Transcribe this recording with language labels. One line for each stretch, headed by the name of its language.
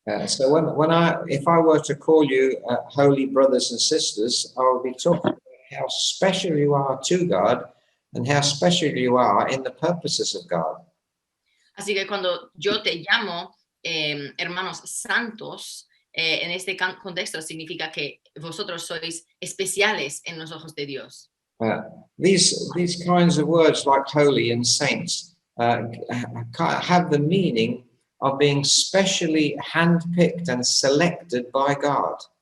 English: So if I were to call you holy brothers and sisters, I would be talking about how special you are to God and how special you are in the purposes of God.
Spanish: Así que cuando yo te llamo hermanos santos, en este contexto significa que vosotros sois especiales en los ojos de Dios.
English: These kinds of words like holy and saints have the meaning of being specially handpicked and selected by God.